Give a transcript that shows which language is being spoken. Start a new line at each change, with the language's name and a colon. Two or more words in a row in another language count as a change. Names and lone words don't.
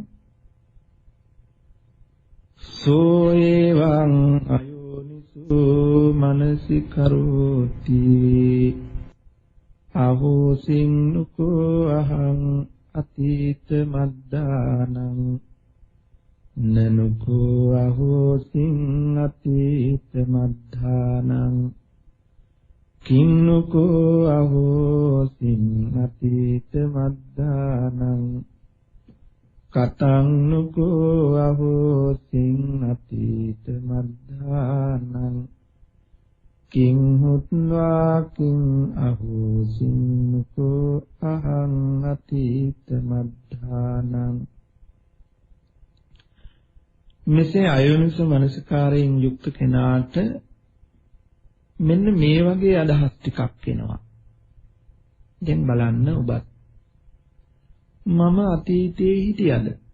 Pali: සෝ එවං අයෝනිසෝ මනසිකරෝති අහෝසින් නුකෝ අහං අතීත මද්දානං නනුකෝ අහෝසින් අතීත මද්ධානං කින්නකෝ අහෝසින් අතීත මද්ධානං කතංනුකෝ අහෝසින් අතීත මද්ධානං කිං හුත්වා කිං අහෝසින්නකෝ අහං අතීත මද්ධානං.
Sinhala: මෙසේ අයෝනිසෝ මනසිකාරයෙන් යුක්ත කෙනාට මෙන්න මේ වගේ අදහස් ටිකක් එනවා. දැන් බලන්න ඔබත් මම අතීතයේ හිටියද?